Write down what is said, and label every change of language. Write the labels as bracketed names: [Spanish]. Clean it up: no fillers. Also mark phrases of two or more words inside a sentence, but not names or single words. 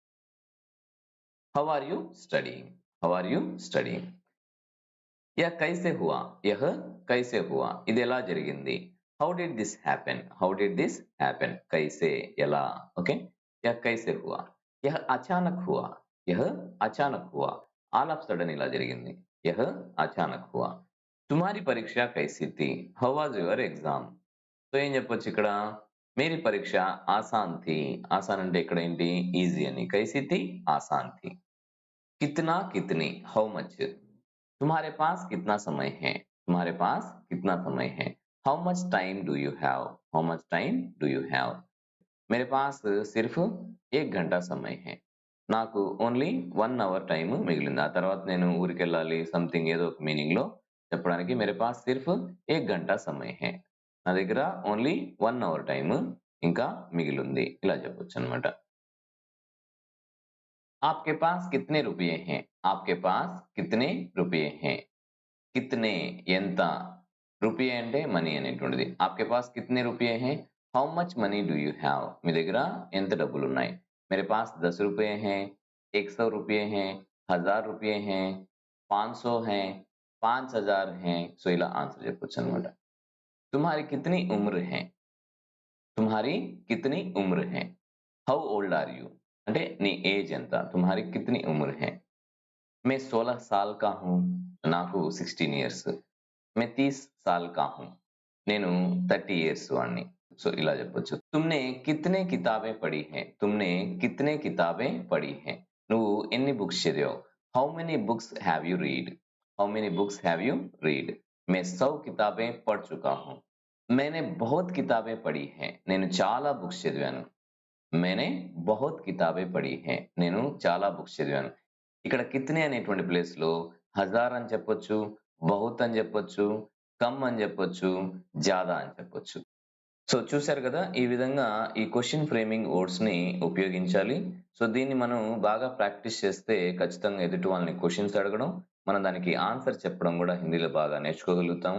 [English] how are you studying how are you studying [Hindi] यह कैसे हुआ यह कैसे हुआ [Telugu] ఇది ఎలా జరిగింది [English] how did this happen how did this happen [Hindi] कैसे ఎలా ओके यह कैसे हुआ यह अचानक हुआ यह अचानक हुआ [English] all of sudden [Telugu] ఇలా జరిగింది [Hindi] यह अचानक हुआ तुम्हारी परीक्षा कैसी थी [English] how was your exam [Telugu] సో ఏం చెప్పొచ్చు ఇక్కడ [Hindi] मेरी परीक्षा आसान थी आसान [Telugu] అంటే ఇక్కడ ఏంటి ఈజీ అని [Hindi] कैसी थी आसान थी कितना कितनी [English] how much [Hindi] तुम्हारे पास कितना समय है तुम्हारे पास कितना समय है [English] how much time do you have how much time do you have [Hindi] मेरे पास सिर्फ 1 घंटा समय है [Telugu] నాకు ఓన్లీ 1 [English] hour time [Telugu] మిగిలింది ఆ తర్వాత నేను ఊరికి వెళ్ళాలి సంథింగ్ ఏదో ఒక మీనింగ్ లో చెప్పడానికి [Hindi] मेरे पास सिर्फ 1 घंटा समय है [Telugu] నా దగ్గర ఓన్లీ 1 [English] hour time [Telugu] ఇంకా మిగిలింది ఇలా చెప్పొచ్చు అన్నమాట [Hindi] आपके पास कितने रुपये हैं आपके पास कितने रुपये हैं कितने [Telugu] ఎంత రూపాయి అంటే మనీ అనేటువంటిది [Hindi] आपके पास कितने रुपये हैं [English] how much money do you have [Telugu] మీ దగ్గర ఎంత డబ్బులు ఉన్నాయి [Hindi] मेरे पास 10 रुपये हैं 100 रुपये हैं 1000 रुपये हैं 500 हैं 5000 हैं [Telugu] సో ఇలా ఆన్సర్ చెప్పొచ్చు అన్నమాట [Hindi] तुम्हारी कितनी उम्र है तुम्हारी कितनी उम्र है [English] how old are you [Telugu] అంటే నీ ఏజ్ ఎంత [Hindi] तुम्हारी कितनी उम्र है मैं 16 साल का हूँ [Telugu] నాకు 16 ఇయర్స్ [Hindi] मैं 30 साल का हूँ [Telugu] నేను 30 ఇయర్స్ వాడిని సో ఇలా చెప్పొచ్చు [Hindi] तुमने कितने किताबें पढ़ी हैं तुमने कितने किताबें पढ़ी हैं [Telugu] నువ్వు ఎన్ని బుక్స్ చదివావు [English] how many books have you read how many books have you read [Hindi] मैं 100 किताबें पढ़ चुका हूँ मैंने बहुत किताबें पढ़ी [Telugu] हैं నేను చాలా బుక్స్ చదివాను [Hindi] मैंने बहुत किताबें पढ़ी हैं [Telugu] నేను చాలా బుక్స్ చదివాను ఇక్కడ కితనే అనేటువంటి ప్లేస్ లో హజార్ అని చెప్పొచ్చు బహుత్ అని చెప్పొచ్చు కమ్ అని చెప్పొచ్చు జాదా అని చెప్పొచ్చు సో చూశారు కదా ఈ విధంగా ఈ క్వశ్చన్ ఫ్రేమింగ్ వర్డ్స్ ని ఉపయోగించాలి సో దీన్ని మనం బాగా ప్రాక్టీస్ చేస్తే ఖచ్చితంగా ఎదుటి వాళ్ళని క్వెషన్స్ అడగడం, మనం దానికి ఆన్సర్ చెప్పడం కూడా హిందీలో బాగా నేర్చుకోగలుగుతాము.